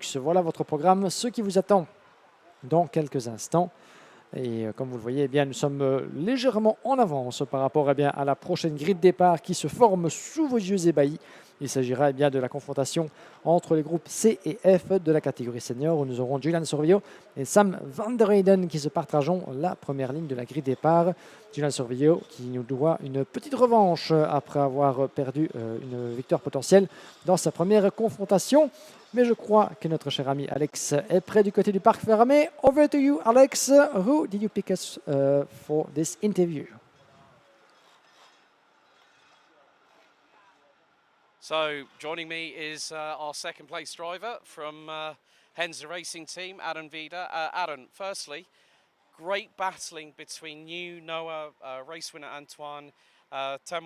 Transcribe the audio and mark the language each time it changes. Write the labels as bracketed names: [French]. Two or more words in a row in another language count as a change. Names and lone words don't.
[French] Voilà votre programme, ce qui vous attend dans quelques instants. Et comme vous le voyez, nous sommes légèrement en avance par rapport à la prochaine grille de départ qui se forme sous vos yeux ébahis. Il s'agira de la confrontation entre les groupes C et F de la catégorie senior où nous aurons Julian Sorvillo et Sam van der Heyden qui se partageront la première ligne de la grille de départ. Julian Sorvillo qui nous doit une petite revanche après avoir perdu une victoire potentielle dans sa première confrontation. Mais je crois que notre cher ami Alex est prêt du côté du parc fermé. [English] Over to you, Alex. Who did you pick us for this interview? So joining me is our second place driver from Henza Racing Team, Aaron Vida. Aaron, firstly, great battling between you, Noah, race winner Antoine, Timo.